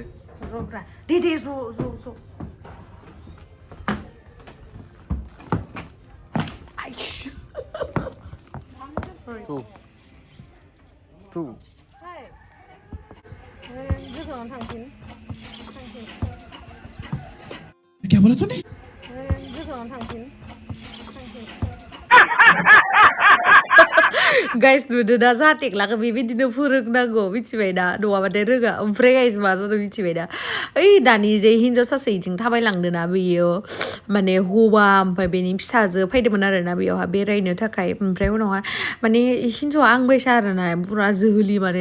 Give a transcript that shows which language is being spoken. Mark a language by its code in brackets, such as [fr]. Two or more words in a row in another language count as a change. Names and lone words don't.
[brx] र'ब्रा दे ज' आइस sorry टु हाय गोजानाव थांफिन [hi] क्या बोला तूने [brx] गोजानाव थांफिन गाइस नुदो दा जा टेक्लाखौ बेबायदिनो फोरोंनांगौ मिथिबाय दा नङाबाथाय रोङा ओमफ्राय गाइस मा जादों मिथिबाय दा ओइ दानि जे हिनजाव सासे इथिं थाबायलांदोंना बेयो माने हौवा ओमफ्राय बेनि फिसाजो फैदोंमोन आरोना बेयावहा बेरायनो थाखाय ओमफ्राय उनावहाय माने हिनजावा आं बायसा आरोना पुरा जोहोलि माने